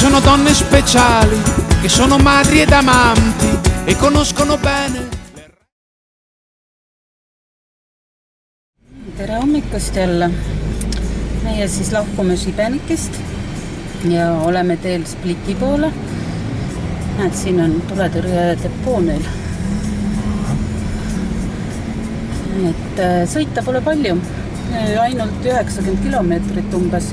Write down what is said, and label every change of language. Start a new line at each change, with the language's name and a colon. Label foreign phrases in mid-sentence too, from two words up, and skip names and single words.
Italian: donne speciali che sono madri ed amanti e conoscono bene.
Estonian: Tere hommikust jälle. Meie siis lahkume Šibenikist ja oleme teel Spliti poole. Näed, siin on tuletõrje depoo neil. Et sõita pole palju, ainult 90 kilomeetrit umbes.